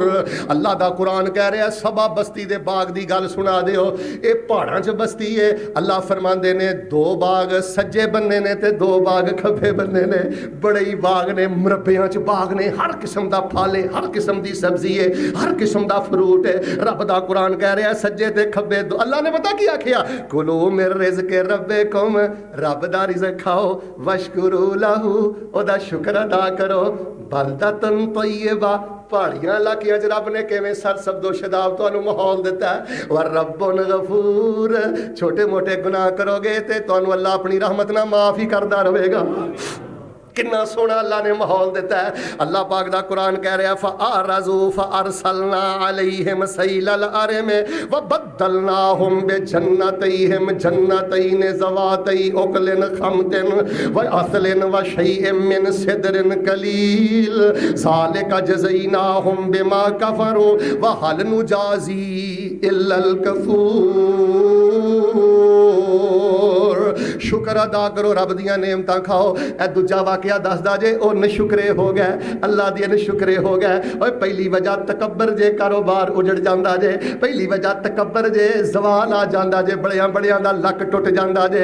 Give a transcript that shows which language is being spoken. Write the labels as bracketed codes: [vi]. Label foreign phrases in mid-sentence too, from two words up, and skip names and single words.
[pa] اللہ دا قرآن کہہ رہیا سبا بستی دے باغ دی گل سنا دیو، ایہہ پہاڑاں چ بستی اے. اللہ فرماندے نیں دو باغ سجے بنے نیں تے دو باغ کھبے بنے نیں، بڑے ای باغ نیں، مربعیاں چ باغ نیں، ہر قسم دا پھل اے، ہر قسم دی سبزی اے، ہر قسم دا فروٹ اے. رب دا قرآن کہہ رہیا سجے تے کھبے دو. اللہ نے پتہ کی آکھیا, [ar] كلوا من رزق ربكم, [pa] رب دا رزق کھاؤ, [ar] واشكروا له, [pa] اوہدا شکر ادا کرو. [ar] بلدة طيبة, [pa] پہاڑیاں علاقیاں چ رب نے کویں سرسبز و شاداب تہانوں ماحول دتا اے. [ar] ورب غفور, [pa] چھوٹے موٹے گناہ کرو گے تے تہانوں اللہ اپنی رحمت نال معاف ای کردا رہے گا. کنا سوہنا اللہ نے ماحول دتا اے. اللہ پاک دا قرآن کہہ رہیا [ar] فأعرضوا فأرسلنا عليهم سيل العرم وبدلناهم بجنتيهم جنتين ذواتي أكل خمط وأثل وشيء من سدر قليل ذلك جزيناهم بما كفروا وهل نجازي إلا الكفور. [pa] شکر ادا کرو، رب دیاں نعمتاں کھاؤ۔ ایہہ دوجا واقعہ دسدا اے جے او ناشکرے ہو گئے، اللہ دے ناشکرے ہو گئے. اوئے پہلی وجہ تکبر اے، کاروبار اجڑ جاندا اے. پہلی وجہ تکبر اے، زوال آ جاندا اے، بڑیاں بڑیاں دا لک ٹٹ جاندا اے.